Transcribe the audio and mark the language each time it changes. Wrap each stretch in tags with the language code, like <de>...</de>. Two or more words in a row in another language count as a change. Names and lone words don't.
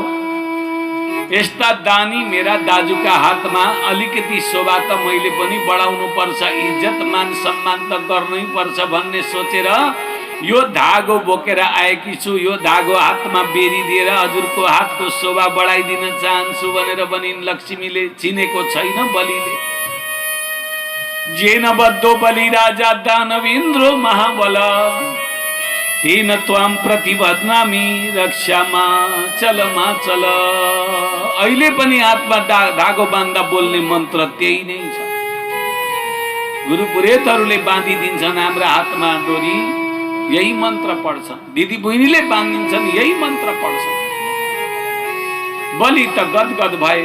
<ne>यस्ता दानी मेरा दाजुका हातमा अलिकति शोभा त मैले पनि बढाउनु पर्छ, इज्जत मान सम्मान त गर्नै पर्छ भन्ने सोचेर यो धागो बोकेर आएकी छु, यो धागो हातमा बेरिदिएर हजुरको हातको शोभा बढाइदिन चाहन्छु भनेर भनिन्। लक्ष्मीले चिनेको छैन बलिले।</ne> <sa>जेन बद्धो बलि राजा दानव इन्द्रो महाबल, तेन त्वाम प्रतिबध्नामि रक्षामा चल।</sa> <ne>अहिले पनि हातमा धागो बाँध्दा बोल्ने मन्त्र त्यही नै छ। गुरु पुरोहितहरूले बाँधिदिन्छन् हाम्रा हातमा डोरी, यही मन्त्र पढ्छन्। दिदी बहिनीले बाँधिदिन्छन्, यही मन्त्र पढ्छन्। बलि त गदगद भए।</ne>